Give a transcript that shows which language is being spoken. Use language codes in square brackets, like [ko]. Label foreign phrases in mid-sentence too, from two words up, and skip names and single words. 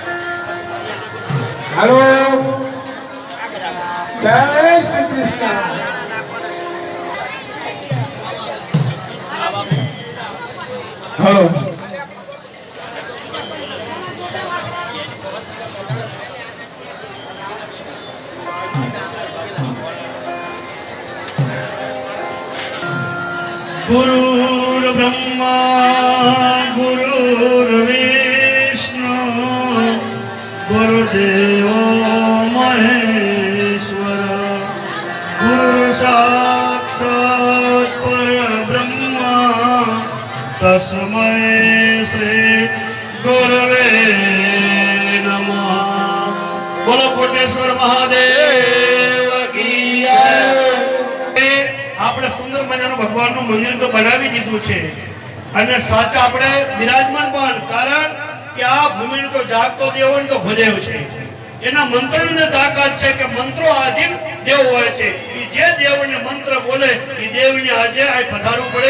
[gu] હેલો જય શ્રી કૃષ્ણ. હેલો [sa] गुरुर् ब्रह्मा गुरुर्विष्णु गुरुदेवो महेश्वर गुरु साक्षात् परब्रह्मा तस्मै श्री गुरवे नमः. [hi] बोलो कोटेश्वर महादेव की जय. [gu] આપણે સુંદર મજાનું ભગવાનનું મંદિર તો બનાવી દીધું છે અને સાચા આપણે બિરાજમાન પણ, કારણ કે આ ભૂમિનો તો જાગતો દેવ તો ભદેવ છે. એના મંત્રની તાકાત છે કે મંત્રો આધીન દેવ હોય છે. જે દેવને મંત્ર બોલે એ દેવને આજે આ પધારવું પડે.